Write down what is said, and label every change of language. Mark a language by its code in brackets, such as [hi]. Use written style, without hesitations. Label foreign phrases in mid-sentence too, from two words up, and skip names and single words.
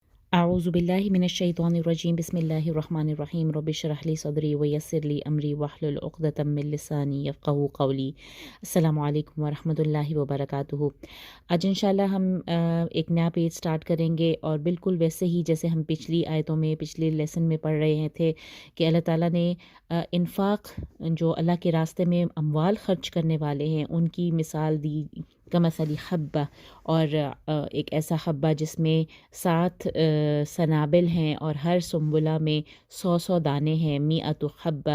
[ar] أعوذ بالله من الشيطان الرجيم بسم الله الرحمن الرحيم رب اشرح لي صدري ويسر لي أمري واحلل عقدة من لساني يفقهوا قولي. السلام عليكم ورحمة الله وبركاته. [hi] आज इंशाल्लाह हम एक नया [en] page start [hi] करेंगे और बिल्कुल वैसे ही जैसे हम पिछली आयतों में पिछले लेसन में पढ़ रहे थे कि अल्लाह ताला ने इन्फ़ाक़ जो अल्लाह के रास्ते में अमवाल ख़र्च करने वाले हैं उनकी मिसाल दी [ar] كمثل حبة, [hi] और एक ऐसा हब्बा जिसमें 7 सनाबिल हैं और हर सुम्बुला में 100 दाने हैं, [ar] مائة حبة.